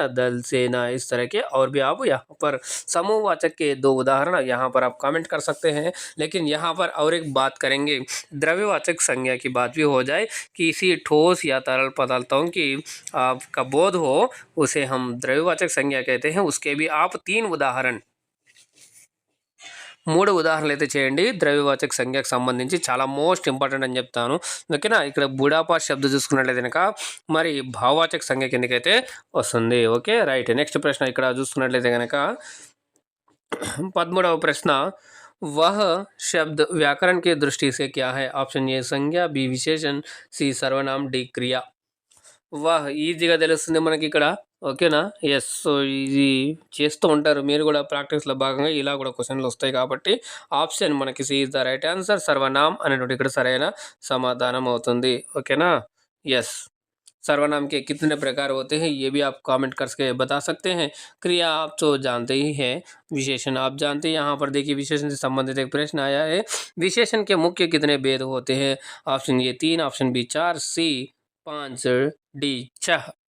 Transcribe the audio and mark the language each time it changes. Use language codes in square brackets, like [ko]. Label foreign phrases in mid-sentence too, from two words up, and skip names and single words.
[hi] दल, सेना, इस तरह के और भी आप यहाँ पर समूहवाचक के 2 उदाहरण यहाँ पर आप कमेंट कर सकते हैं. लेकिन यहाँ पर और एक बात करेंगे, द्रव्यवाचक संज्ञा की बात भी हो जाए. किसी ठोस या तरल पदार्थों की आपका बोध हो उसे हम द्रव्यवाचक संज्ञा कहते हैं. उसके भी आप 3 उदाहरण [te] 3 ఉదాహరణలు అయితే చేయండి ద్రవ్యవాచక సంజ్ఞకు సంబంధించి. చాలా [en] most important [te] అని చెప్తాను. ఓకేనా. ఇక్కడ బుఢాపా శబ్దం చూసుకున్నట్లయితే కనుక మరి భావవాచక సంజ్ఞ కిందకైతే వస్తుంది. [en] Okay. Right. [te] నెక్స్ట్ ప్రశ్న ఇక్కడ చూసుకున్నట్లయితే కనుక 13వ ప్రశ్న. [hi] वह शब्द व्याकरण की दृष्टि से क्या है? [en] option A [hi] संज्ञा, बी विशेषण, सी सर्वनाम, डी क्रिया. [te] వాహ్, ఈజీగా తెలుస్తుంది మనకి ఇక్కడ. ఓకేనా. ఎస్. సో ఇది చేస్తూ ఉంటారు మీరు కూడా ప్రాక్టీస్లో భాగంగా, ఇలా కూడా క్వశ్చన్లు వస్తాయి కాబట్టి ఆప్షన్ మనకి [en] C is the right answer. [te] सर्वनाम అనేటువంటి ఇక్కడ సరైన సమాధానం అవుతుంది. ఓకేనా. ఎస్. [hi] सर्वनाम के कितने प्रकार होते हैं ये भी आप कमेंट करके बता सकते हैं. क्रिया आप तो जानते ही हैं, विशेषण आप जानते हैं. यहाँ पर देखिए विशेषण से संबंधित एक प्रश्न आया है. विशेषण के मुख्य कितने भेद होते हैं? [en] option A 3, option B 4, C 5, D 6.